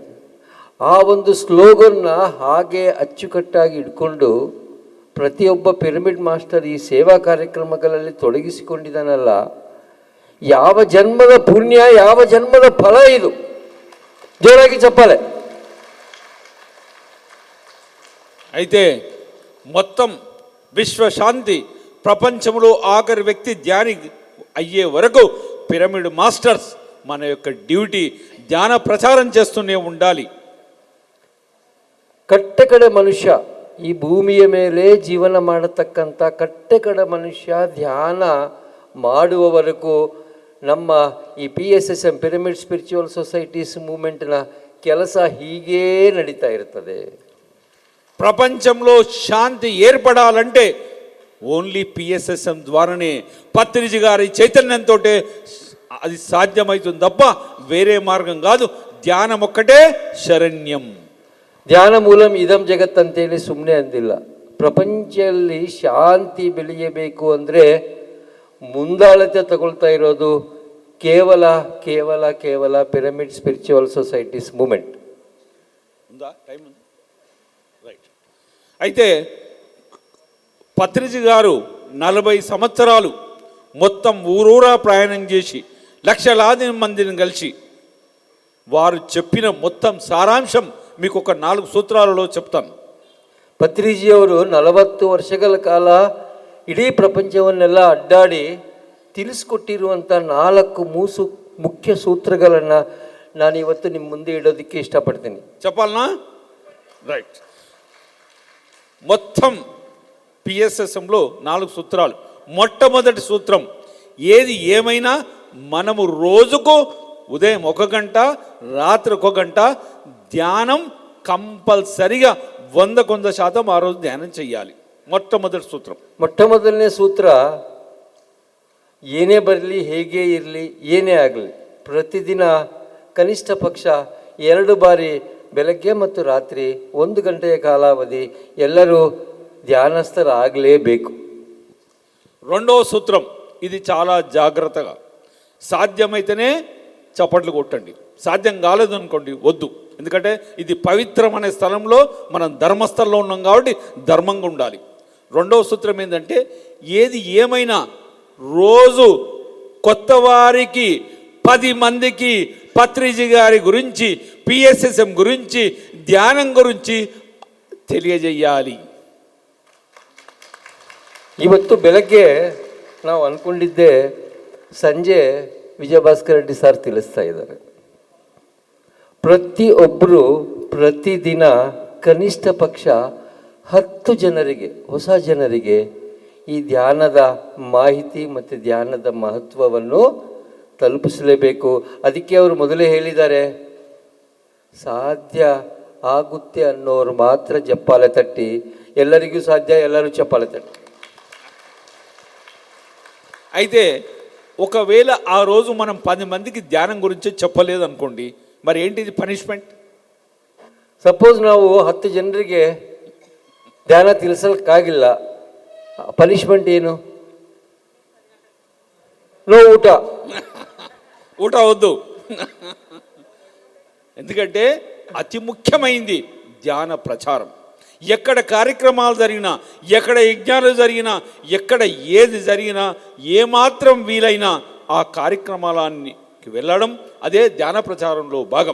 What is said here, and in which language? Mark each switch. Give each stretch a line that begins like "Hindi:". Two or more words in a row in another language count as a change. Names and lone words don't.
Kannada: ಆ ಒಂದು ಸ್ಲೋಗನ್ನ ಹಾಗೆ ಅಚ್ಚುಕಟ್ಟಾಗಿ ಇಟ್ಕೊಂಡು ಪ್ರತಿಯೊಬ್ಬ
English: Pyramid Master
Kannada: ಈ ಸೇವಾ ಕಾರ್ಯಕ್ರಮಗಳಲ್ಲಿ ತೊಡಗಿಸಿಕೊಂಡಿದ್ದಾನಲ್ಲ, ಯಾವ ಜನ್ಮದ ಪುಣ್ಯ, ಯಾವ ಜನ್ಮದ ಫಲ ಇದು. ಜೋರಾಗಿ ಚಪ್ಪಾಳೆ.
Telugu: అయితే మొత్తం విశ్వశాంతి ప్రపంచంలో ఆఖరి వ్యక్తి ధ్యాని అయ్యే వరకు
English: Pyramid Masters
Telugu: మన యొక్క డ్యూటీ ధ్యాన ప్రచారం చేస్తూనే ఉండాలి.
Kannada: ಕಟ್ಟೆಕಡೆ ಮನುಷ್ಯ, ಈ ಭೂಮಿಯ ಮೇಲೆ ಜೀವನ ಮಾಡತಕ್ಕಂಥ ಕಟ್ಟೆಕಡೆ ಮನುಷ್ಯ ಧ್ಯಾನ ಮಾಡುವವರೆಗೂ ನಮ್ಮ ಈ PSSM ಪಿರಮಿಡ್ ಸ್ಪಿರಿಚುವಲ್ ಸೊಸೈಟೀಸ್ ಮೂವ್ಮೆಂಟ್ನ ಕೆಲಸ ಹೀಗೇ ನಡೀತಾ ಇರ್ತದೆ.
Telugu: ప్రపంచంలో శాంతి ఏర్పడాలంటే ఓన్లీ PSSM ద్వారానే, పత్రిజీ గారి చైతన్యంతో అది సాధ్యమవుతుంది తప్ప వేరే మార్గం కాదు. ధ్యానం ఒక్కటే ಶರಣ್ಯಂ.
Sanskrit: ಧ್ಯಾನ ಮೂಲಂ ಇದಂ ಜಗತ್
Kannada: ಅಂತೇಳಿ ಸುಮ್ಮನೆ ಅಂದಿಲ್ಲ. ಪ್ರಪಂಚದಲ್ಲಿ ಶಾಂತಿ ಬೆಳೆಯಬೇಕು ಅಂದರೆ ಮುಂದಾಳತೆ ತಗೊಳ್ತಾ ಇರೋದು ಕೇವಲ ಕೇವಲ ಕೇವಲ ಪಿರಮಿಡ್ ಸ್ಪಿರಿಚುವಲ್ ಸೊಸೈಟೀಸ್ ಮೂಮೆಂಟ್.
Telugu: అయితే పత్రిజీ గారు 40 సంవత్సరాలు మొత్తం ఊరూరా ప్రయాణం చేసి లక్షలాది మందిని కలిసి వారు చెప్పిన మొత్తం సారాంశం మీకు ఒక 4 సూత్రాలలో చెప్తాను.
Kannada: ಪತ್ರಿಜಿಯವರು 40 ವರ್ಷಗಳ ಕಾಲ ಇಡೀ ಪ್ರಪಂಚವನ್ನೆಲ್ಲ ಅಡ್ಡಾಡಿ ತಿಳಿಸ್ಕೊಟ್ಟಿರುವಂಥ 4 ಮುಖ್ಯ ಸೂತ್ರಗಳನ್ನು ನಾನು ಇವತ್ತು ನಿಮ್ಮ ಮುಂದೆ ಇಡೋದಕ್ಕೆ ಇಷ್ಟಪಡ್ತೀನಿ.
Telugu: చెప్పాలనా? రైట్. మొత్తం PSSMలో 4 సూత్రాలు. మొట్టమొదటి సూత్రం, ఏది ఏమైనా మనము రోజుకు ఉదయం 1 గంట, రాత్రి 1 గంట ధ్యానం కంపల్సరిగా 100% ఆ రోజు ధ్యానం చెయ్యాలి. మొట్టమొదటి సూత్రం.
Kannada: ಮೊಟ್ಟಮೊದಲನೇ ಸೂತ್ರ, ಏನೇ ಬರಲಿ, ಹೇಗೆ ಇರಲಿ, ಏನೇ ಆಗಲಿ, ಪ್ರತಿದಿನ ಕನಿಷ್ಠ ಪಕ್ಷ 2 ಬಾರಿ ಬೆಳಗ್ಗೆ ಮತ್ತು ರಾತ್ರಿ 1 ಗಂಟೆಯ ಕಾಲಾವಧಿ ಎಲ್ಲರೂ ಧ್ಯಾನಸ್ಥರಾಗಲೇಬೇಕು.
Telugu: రెండవ సూత్రం, ఇది చాలా జాగ్రత్తగా, సాధ్యమైతేనే చప్పట్లు కొట్టండి, సాధ్యం కాలేదనుకోండి వద్దు. ఎందుకంటే ఇది పవిత్రమనే స్థలంలో మనం ధర్మస్థలంలో ఉన్నాం కాబట్టి ధర్మంగా ఉండాలి. రెండవ సూత్రం ఏంటంటే, ఏది ఏమైనా రోజు కొత్త వారికి 10 మందికి పత్రిజీ గారి గురించి, PSSM గురించి, ధ్యానం గురించి తెలియజేయాలి.
Kannada: ಇವತ್ತು ಬೆಳಗ್ಗೆ ನಾವು ಅಂದ್ಕೊಂಡಿದ್ದೆ, ಸಂಜೆ ವಿಜಯಭಾಸ್ಕರ್ ರೆಡ್ಡಿ ಸರ್ ತಿಳಿಸ್ತಾ ಇದ್ದಾರೆ, ಪ್ರತಿಯೊಬ್ಬರು ಪ್ರತಿದಿನ ಕನಿಷ್ಠ ಪಕ್ಷ 10 ಜನರಿಗೆ, ಹೊಸ ಜನರಿಗೆ ಈ ಧ್ಯಾನದ ಮಾಹಿತಿ ಮತ್ತು ಧ್ಯಾನದ ಮಹತ್ವವನ್ನು ತಲುಪಿಸಲೇಬೇಕು. ಅದಕ್ಕೆ ಅವರು ಮೊದಲೇ ಹೇಳಿದ್ದಾರೆ, ಸಾಧ್ಯ ಆಗುತ್ತೆ ಅನ್ನೋರು ಮಾತ್ರ ಚಪ್ಪಾಳೆ ತಟ್ಟಿ, ಎಲ್ಲರಿಗೂ ಸಾಧ್ಯ, ಎಲ್ಲರೂ ಚಪ್ಪಾಳೆ ತಟ್ಟಿ.
Telugu: అయితే ఒకవేళ ఆ రోజు మనం 10 మందికి ధ్యానం గురించి చెప్పలేదు అనుకోండి, మరి ఏంటిది పనిష్మెంట్?
Kannada: ಸಪೋಸ್ ನಾವು 10 ಜನರಿಗೆ ಧ್ಯಾನ ತಿಳಿಸಲಿಕ್ಕಾಗಿಲ್ಲ, ಪನಿಷ್ಮೆಂಟ್ ಏನು? ನೋ ಊಟ.
Telugu: ఊట వద్దు. ఎందుకంటే అతి ముఖ్యమైంది ధ్యాన ప్రచారం. ఎక్కడ కార్యక్రమాలు జరిగినా, ఎక్కడ యజ్ఞాలు జరిగినా, ఎక్కడ ఏది జరిగినా, ఏమాత్రం వీలైనా ఆ కార్యక్రమాలకి వెళ్ళడం, అదే ధ్యాన ప్రచారంలో భాగం.